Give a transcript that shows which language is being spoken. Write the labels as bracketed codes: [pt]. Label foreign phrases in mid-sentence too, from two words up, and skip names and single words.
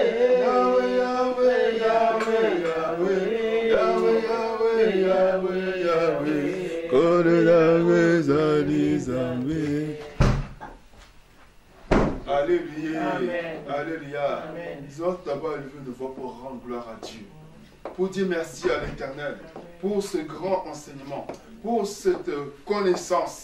[fr] Yahweh, Yahweh, Yahweh, Yahweh, Yahweh, Yahweh, Yahweh, Kore Yahweh, Zali Zambé. Alléluia. Alléluia. Nous allons d'abord élever nos voix pour rendre gloire à Dieu. Pour dire merci à l'Éternel pour ce grand enseignement, pour cette connaissance.